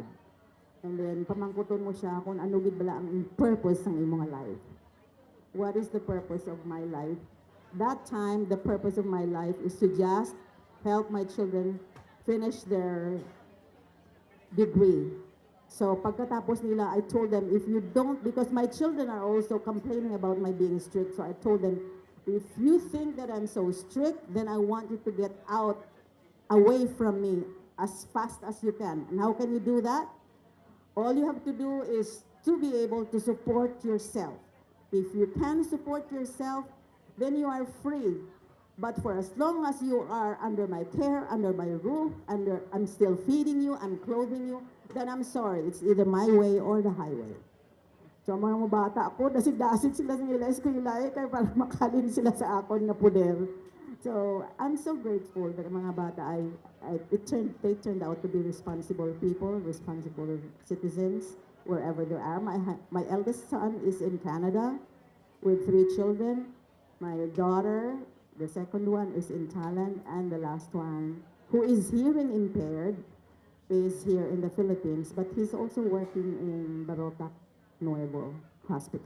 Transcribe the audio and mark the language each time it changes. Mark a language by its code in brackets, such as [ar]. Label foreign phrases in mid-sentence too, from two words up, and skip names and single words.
[hil] And then pamangkuton mo siya kung ano gid bala ang purpose ng imong life. [en] What is the purpose of my life? That time, the purpose of my life is to just help my children finish their degree. [hil] So pagkatapos nila, [en] I told them, if you don't, because my children are also complaining about my being strict, so I told them, if you think that I'm so strict, then I want you to get out, away from me as fast as you can. And how can you do that? All you have to do is to be able to support yourself. If you can support yourself, then you are free. But for as long as you are under my care, under my roof, I'm still feeding you, I'm clothing you, then I'm sorry, it's either my way or the highway. [hil] So ang mga bata ko, dasig-dasig sila sa nila eskwela kaya para makalin sila sa akon nga puder. [en] So I'm so grateful that [hil] ang mga bata [en] they turned out to be responsible people, responsible citizens wherever they are. My eldest son is in Canada with 3 children. My daughter, the second one is in Thailand, and the last one, who is hearing impaired, is here in the Philippines, but he's also working in Barotac Nuevo Hospital.